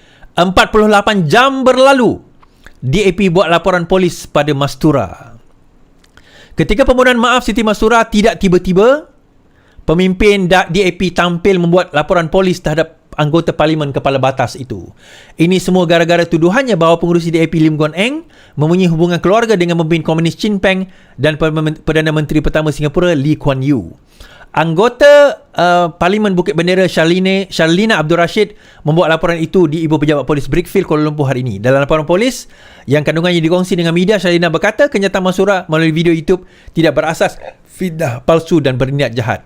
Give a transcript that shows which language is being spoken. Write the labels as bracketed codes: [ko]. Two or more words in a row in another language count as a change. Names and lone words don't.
[ms] 48 jam berlalu, DAP buat laporan polis pada Mastura. Ketika permohonan maaf Siti Mastura tidak tiba-tiba, pemimpin DAP tampil membuat laporan polis terhadap anggota Parlimen Kepala Batas itu. Ini semua gara-gara tuduhannya bahawa pengurusi DAP Lim Guan Eng mempunyai hubungan keluarga dengan pemimpin Komunis Chin Peng dan Perdana Menteri pertama Singapura Lee Kuan Yew. Anggota Parlimen Bukit Bendera Sharlina Abdul Rashid membuat laporan itu di Ibu Pejabat Polis Brickfield, Kuala Lumpur hari ini. Dalam laporan polis yang kandungannya dikongsi dengan media, Sharlina berkata kenyataan Mastura melalui video YouTube tidak berasas, fitnah, palsu dan berniat jahat.